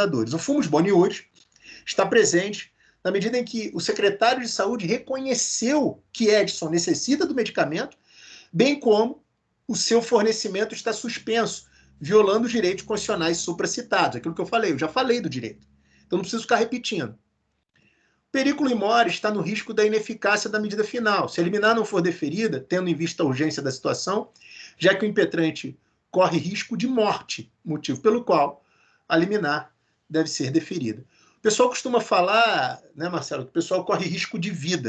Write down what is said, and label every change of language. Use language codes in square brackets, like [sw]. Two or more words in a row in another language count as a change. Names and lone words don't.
[pt] O [la] fumus bonius [pt] está presente na medida em que o secretário de Saúde reconheceu que Edson necessita do medicamento, bem como o seu fornecimento está suspenso, violando os direitos constitucionais supracitados. Aquilo que eu falei, eu já falei do direito. Então não preciso ficar repetindo. [la] Periculo in mori [pt] está no risco da ineficácia da medida final. Se a liminar não for deferida, tendo em vista a urgência da situação, já que o impetrante corre risco de morte, motivo pelo qual a liminar deve ser deferida. O pessoal costuma falar, né, Marcelo, que o pessoal corre risco de vida.